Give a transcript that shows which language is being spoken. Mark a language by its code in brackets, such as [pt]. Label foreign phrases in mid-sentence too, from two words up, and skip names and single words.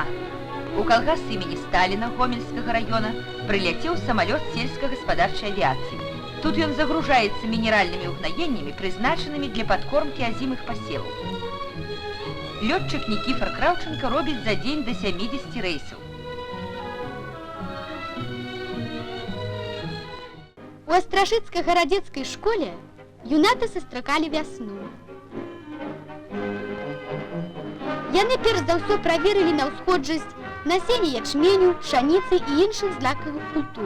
[ru] У калгас имени Сталина Гомельского района прилетел самолет сельскохозяйственной авиации. Тут он загружается минеральными угноениями, призначенными для подкормки озимых посевов. Летчик Никифор Кравченко робит за день до 70 рейсов. [be] У Астрашыцкай гарадзецкай школе юнаты сустракалі вясну. Яны перш за ўсё праверылі на ўсходжасць насення ячменю, пшаніцы і іншых злакавых культур.